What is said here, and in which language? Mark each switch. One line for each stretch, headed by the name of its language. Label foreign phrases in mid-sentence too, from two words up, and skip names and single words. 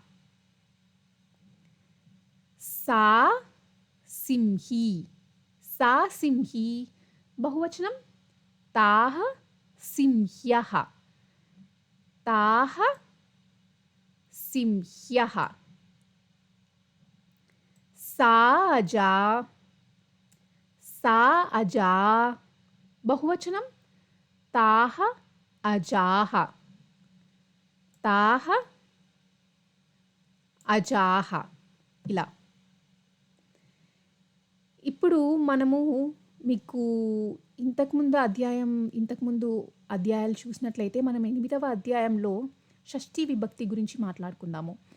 Sanskrit: సా సింహీ, సా సింహీ. బహువచనం తాః సింహ్యః, తాః సింహ్యః. सा अजा, सा अजा, बहुवचनं ताः अजाः, ताः అజాహ.
Telugu: ఇలా. ఇప్పుడు మనము మీకు ఇంతకుముందు అధ్యాయాలు చూసినట్లయితే మనం 8వ అధ్యాయంలో షష్ఠీ విభక్తి గురించి మాట్లాడుకుందాము.